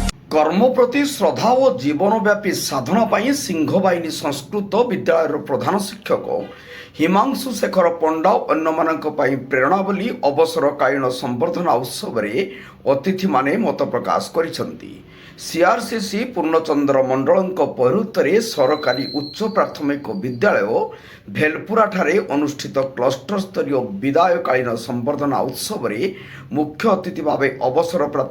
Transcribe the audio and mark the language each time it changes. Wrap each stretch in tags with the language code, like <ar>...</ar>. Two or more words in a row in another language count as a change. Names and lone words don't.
<or>କର୍ମ ପ୍ରତି ଶ୍ରଦ୍ଧା ଓ ଜୀବନବ୍ୟାପୀ ସାଧନା ପାଇଁ ସିଂହବାହିନୀ ସଂସ୍କୃତ ବିଦ୍ୟାଳୟର ପ୍ରଧାନ ଶିକ୍ଷକ ହିମାଂଶୁ ଶେଖର ପଣ୍ଡା ଅନ୍ୟମାନଙ୍କ ପାଇଁ ପ୍ରେରଣା ବୋଲି ଅବସରକାଳୀନ ସମ୍ବର୍ଦ୍ଧନା ଉତ୍ସବରେ ଅତିଥିମାନେ ମତ ପ୍ରକାଶ କରିଛନ୍ତି। ସିଆର୍ସିସି ପୂର୍ଣ୍ଣଚନ୍ଦ୍ର ମଣ୍ଡଳଙ୍କ ପୌରୋହିତ୍ୟରେ ସରକାରୀ ଉଚ୍ଚ ପ୍ରାଥମିକ ବିଦ୍ୟାଳୟ ଭେଲପୁରାଠାରେ ଅନୁଷ୍ଠିତ କ୍ଲଷ୍ଟର ସ୍ତରୀୟ ବିଦାୟକାଳୀନ ସମ୍ବର୍ଦ୍ଧନା ଉତ୍ସବରେ ମୁଖ୍ୟ ଅତିଥି ଭାବେ ଅବସରପ୍ରାପ୍ତ</or>